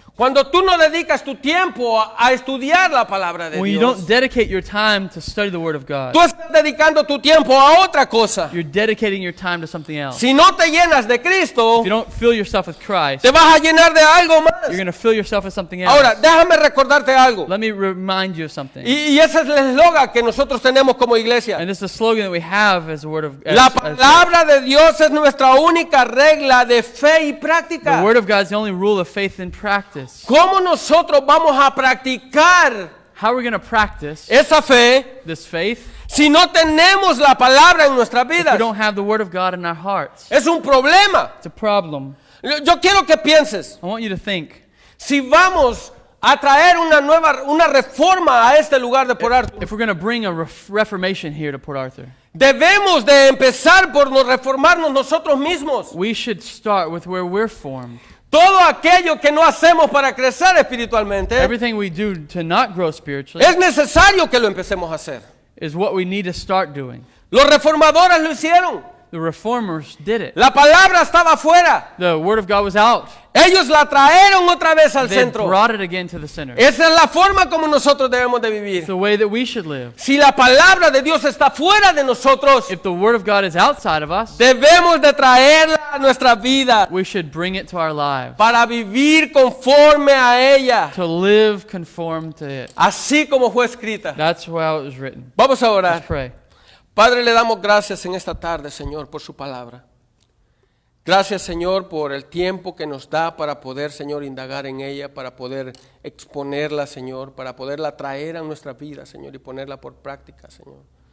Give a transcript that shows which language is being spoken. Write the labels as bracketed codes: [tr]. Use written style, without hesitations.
[es] Cuando tú no dedicas tu tiempo a estudiar la palabra de [en] When you [es] Dios, [en] don't dedicate your time to study the Word of God, [es] tú estás dedicando tu tiempo a otra cosa. [en] you're dedicating your time to something else. [es] Si no te llenas de Cristo, [en] If you don't fill yourself with Christ, [es] te vas a llenar de algo [en] you're [es] más. [en] going to fill yourself with something [es] Ahora, [en] else. [es] déjame recordarte algo. [en] Let me remind you of something. [es] Y ese es el eslogan que nosotros tenemos como iglesia. [en] And this is the slogan that we have as a word of [es] La palabra de Dios es nuestra única regla de fe y [en] the [es] práctica. [en] Word of God is the only rule of faith and practice. [es] ¿Cómo nosotros vamos a practicar [en] How are we going to practice [es] esa fe [en] this faith [es] si no tenemos la palabra en nuestras [en] if we [es] vidas? [en] don't have the Word of God in our hearts? [es] Es un problema. [en] It's a problem. [es] Yo quiero que pienses, [en] I want you to think, [es] si vamos a traer una reforma a este lugar de Port Arthur, [en] if we're going to bring a reformation here to Port Arthur, [es] debemos de empezar por reformarnos nosotros mismos. [en] we should start with where we're formed. [es] Todo aquello que no hacemos para crecer espiritualmente, [en] Everything we do to not grow spiritually [es] es necesario que lo empecemos a hacer. [en] is what we need to start doing. [es] Los reformadores lo hicieron. [en] The reformers did it. [es] La palabra estaba afuera. [en] The word of God was out. [es] Ellos la trajeron otra vez al [en] They [es] centro. [en] brought it again to the center. [es] Esa es la forma como nosotros debemos de [en] It's [es] vivir. [en] the way that we should live. [es] Si la palabra de Dios está fuera de nosotros, [en] If the word of God is outside of us, [es] debemos de traerla a nuestra vida [en] we should bring it to our lives [es] para vivir conforme a ella, [en] to live conform to it. [es] así como fue escrita. [en] That's how it was written. [es] Vamos a [en] Let's [es] orar. [en] pray. [es] Padre, le damos gracias en esta tarde, Señor, por su palabra. Gracias, Señor, por el tiempo que nos da para poder, Señor, indagar en ella, para poder exponerla, Señor, para poderla traer a nuestra vida, Señor, y ponerla por práctica, Señor.